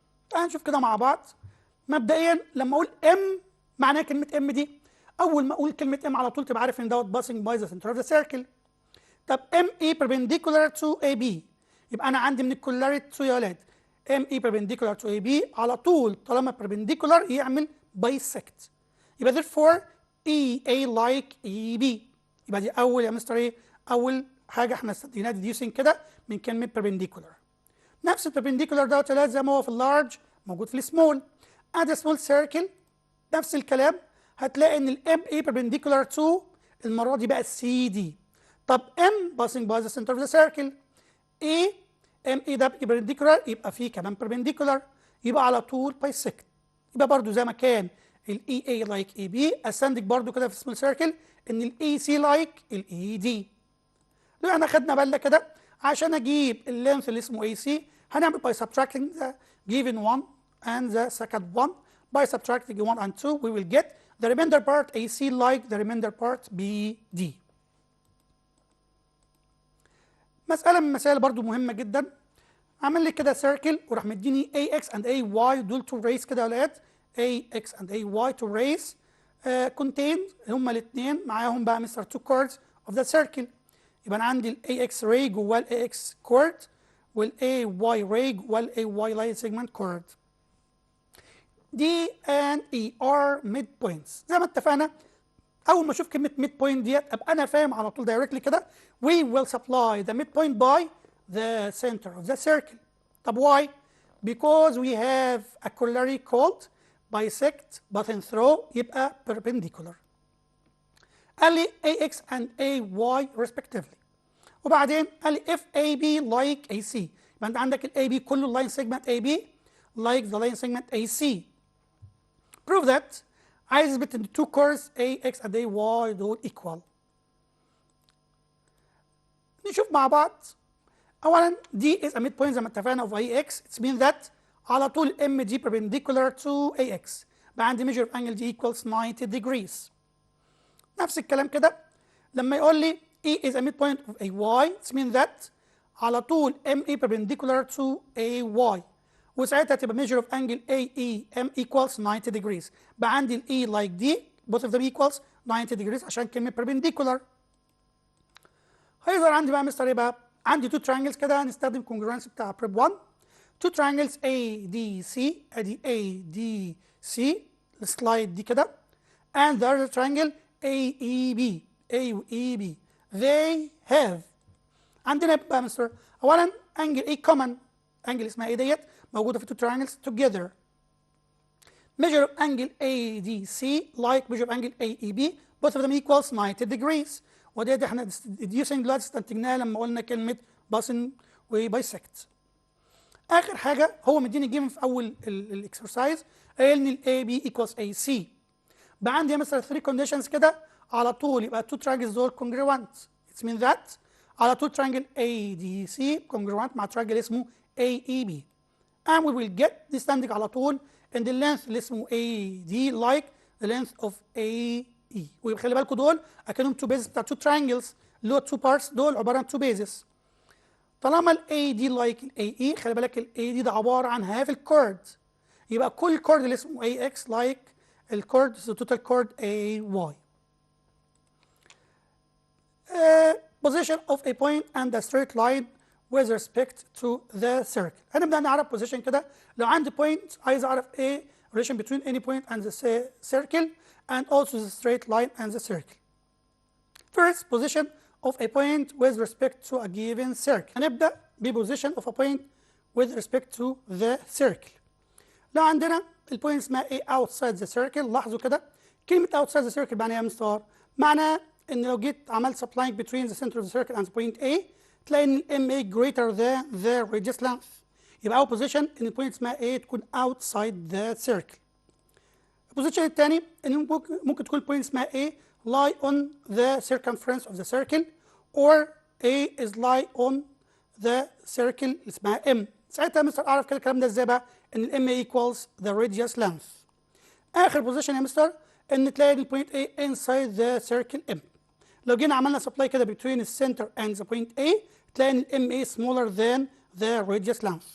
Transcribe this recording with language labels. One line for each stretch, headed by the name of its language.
Arabic: تعالوا نشوف كده مع بعض. مبدئيا لما اقول M معناها كلمة M دي، أول ما أقول كلمة M على طول تبقى عارف إن دوت
English: passing by the center of the circle.
Arabic: طب
English: ME perpendicular to AB،
Arabic: يبقى أنا عندي من الكولاريتي تو يا ولاد ME perpendicular to AB على طول طالما perpendicular يعمل bisect. يبقى
English: therefore EA like EB.
Arabic: يبقى دي أول يا مستر إيه؟ أول حاجة إحنا استديناها deducing كده من كلمة perpendicular. نفس البربنديكولار دوت يا ولاد زي ما هو في اللارج موجود في السمول. ادي سمول سيركل نفس الكلام، هتلاقي ان الام اي
English: perpendicular to
Arabic: المره دي بقى سي دي. طب ام
English: passing by the center of the circle،
Arabic: اي ام اي ده perpendicular يبقى فيه كمان perpendicular، يبقى على طول bisect. يبقى برضو زي ما كان الاي اي لايك اي بي اسندك برضو كده في سمول سيركل ان الاي سي لايك الاي دي. لو احنا خدنا بالنا كده عشان اجيب اللينث اللي اسمه اي سي هنعمل
English: by subtracting the given one and the second one. By subtracting 1 and 2 we will get the remainder part AC like the remainder part BD.
Arabic: مسألة من المسائل برضو مهمة جدا. عمل لي كده سيركل وراح مديني
English: AX and AY
Arabic: دول تو ريز كده يا ولاد، AX and AY تو ريز contained هما الاثنين معاهم بقى مستر
English: two chords of the circle.
Arabic: يبقى انا عندي ال AX ray جواه ال AX chord وال AY ray جواه ال AY line segment chord.
English: D and E are midpoints.
Arabic: زي ما اتفقنا أول ما أشوف كلمة midpoint ديت أبقى أنا فاهم على طول directly كده
English: we will supply the midpoint by the center of the circle. طب why؟ Because we have a corollary called bisect button throw
Arabic: يبقى
English: perpendicular. قال لي AX and AY respectively. وبعدين قال لي if AB like AC يبقى أنت عندك ال AB كله line segment AB like the line segment AC. Prove that
Arabic: عايز اثبت ان
English: two chords AX and AY دول equal.
Arabic: نشوف مع بعض.
English: اولا D is a midpoint
Arabic: زي ما اتفقنا
English: of AX. It means that
Arabic: على طول
English: MD perpendicular to AX.
Arabic: بقى عندي
English: measure of angle D equals 90 degrees.
Arabic: نفس الكلام كده لما يقول لي
English: E is a midpoint of AY. It means that على طول ME perpendicular to AY. وساعتها تبقى measure of angle AEM equals 90 degrees. بقى عندي ال E like D both of them equals 90 degrees عشان كلمة perpendicular.
Arabic: هيظهر عندي بقى مستر ايه بقى؟ عندي two triangles كده هنستخدم congruence بتاع prep 1.
English: two triangles ADC ادي ADC السلايد دي كده and the other triangle AEB AEB they have.
Arabic: عندنا بقى مستر اولا
English: angle A common angle
Arabic: اسمها ايه ديت موجودة في two triangles together.
English: Measure of angle ADC like measure of angle AEB both of them equals 90 degrees.
Arabic: ودي احنا deducing دلوقتي استنتجناها لما قلنا كلمة باصن وبايسكت. آخر حاجة هو مديني جيم في أول الإكسرسايز قال إن ال
English: AB equals AC.
Arabic: بقى عندي مثلا 3 conditions كده على طول يبقى two triangles دول congruent.
English: It means that
Arabic: على طول
English: triangle ADC congruent مع triangle اسمه AEB. And we will get
Arabic: نستنتج على طول ان
English: the length اللي اسمه AD like the length of AE.
Arabic: ويبقى خلي بالكم دول اكنهم two bases بتاع two triangles اللي هو two parts دول عباره عن two bases. طالما ال AD like ال AE خلي بالك ال AD ده عباره عن half الكورد. يبقى كل كورد اللي اسمه AX like الكورد the total chord AY.
English: Position of a point and a straight line with respect to the circle.
Arabic: هنبدأ نعرف position كده. لو عندي
English: point عايز أعرف إيه relation between any point and the circle and also the straight line and the circle. First, position of a point with respect to a given circle. هنبدأ بposition of a point with respect to the circle.
Arabic: لو عندنا البوينت اسمها إيه outside the circle. لاحظوا كده كلمة outside the circle معناها إيه يا مستر؟ معناها إن لو جيت عملت supplying between the center of the circle and the point A تلاقي ان ال
English: MA greater than the radius length.
Arabic: يبقى أول position ان البوينت اسمها A تكون outside the circle. البوزيشن الثاني ان ممكن تكون البوينت اسمها A
English: lie on the circumference of the circle or A is lie on the circle اللي اسمها M.
Arabic: ساعتها يا مستر اعرف كده الكلام ده ازاي بقى؟ ان ال M equals the radius length. اخر بوزيشن يا مستر ان تلاقي البوينت A inside the circle M. لو جينا عملنا سبلاي كده between the center and the point A تلاقي ان ال
English: MA smaller than the radius length.